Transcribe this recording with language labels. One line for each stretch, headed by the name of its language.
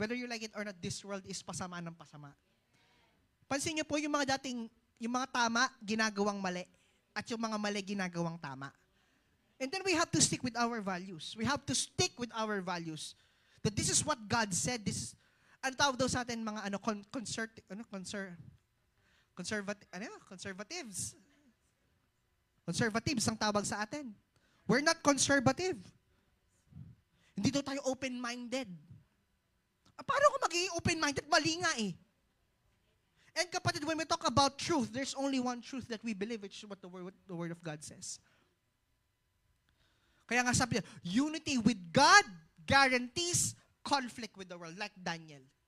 English: Whether you like it or not, this world is
Filipino: pasama ng pasama. Pansin niyo po yung mga tama, ginagawang mali. At yung mga mali, ginagawang tama.
English: And then we have to stick with our values. We have to stick with our values. That this is what God said. This is,
Filipino: ano tawag daw sa atin mga conservatives. Conservatives ang tawag sa atin.
English: We're not conservative.
Filipino: Hindi daw tayo open-minded. Paano ako magiging open-minded? Mali nga eh.
English: And kapatid, when we talk about truth, there's only one truth that we believe, which is what the Word of God says.
Filipino: Kaya nga sabi niya,
English: unity with God guarantees conflict with the world, like Daniel.